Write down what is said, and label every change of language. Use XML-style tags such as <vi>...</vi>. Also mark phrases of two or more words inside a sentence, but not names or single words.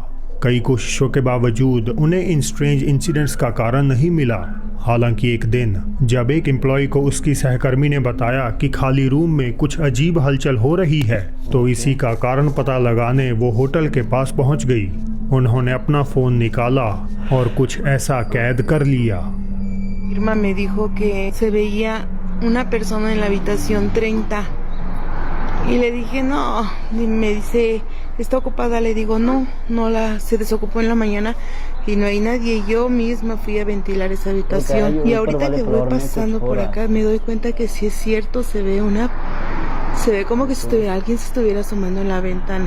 <hi>कई कोशिशों के बावजूद उन्हें इन</hi> <en>strange incidents</en> <hi>का कारण नहीं मिला। हालांकि एक दिन जब एक एम्प्लॉय को उसकी सहकर्मी ने बताया कि खाली रूम में कुछ अजीब हलचल हो रही है, तो इसी का कारण पता लगाने वो होटल के पास पहुंच गई। उन्होंने अपना फ़ोन निकाला और कुछ ऐसा कैद कर लिया।</hi> <es>Irma me dijo que se veía una persona en la habitación 30 y le dije no, y me dice está ocupada, le digo no, se desocupó en la mañana y no hay nadie, y yo misma fui a ventilar esa habitación y ahorita que voy pasando por acá me doy cuenta que sí es cierto, se ve como que si alguien se estuviera asomando en la ventana.</es>